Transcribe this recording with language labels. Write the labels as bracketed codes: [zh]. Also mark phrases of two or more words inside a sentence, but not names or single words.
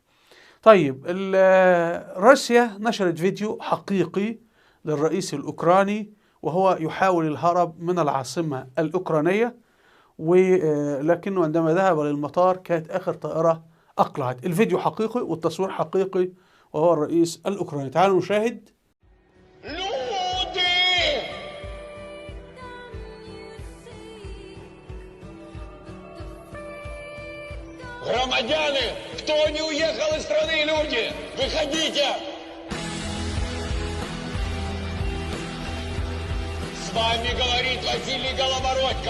[ar] طيب روسيا نشرت فيديو حقيقي للرئيس الأوكراني وهو يحاول الهرب من العاصمة الأوكرانية، ولكنه عندما ذهب للمطار كانت آخر طائرة أقلعت. الفيديو حقيقي والتصوير حقيقي وهو الرئيس الأوكراني. تعالوا نشاهد. [ru] Громадяне, кто не уехал из страны, люди, выходите! С вами говорит Василий Голобородько.